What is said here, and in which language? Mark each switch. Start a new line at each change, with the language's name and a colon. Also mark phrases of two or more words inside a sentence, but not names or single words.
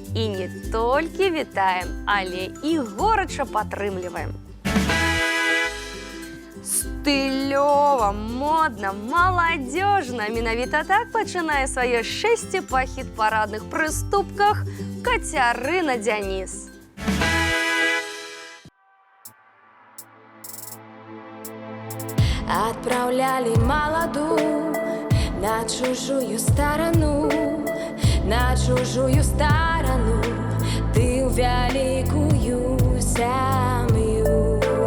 Belarusian: І не толькі вітаем, але і горача падтрымліваем. Стылёва, модна, маладзёжна. Менавіта так пачынае сваё шэсце па хіт-парадных прыступках Кацярына Дзяніс.
Russian: Отправляли молодую на чужую сторону, на чужую сторону, ты в великую семью.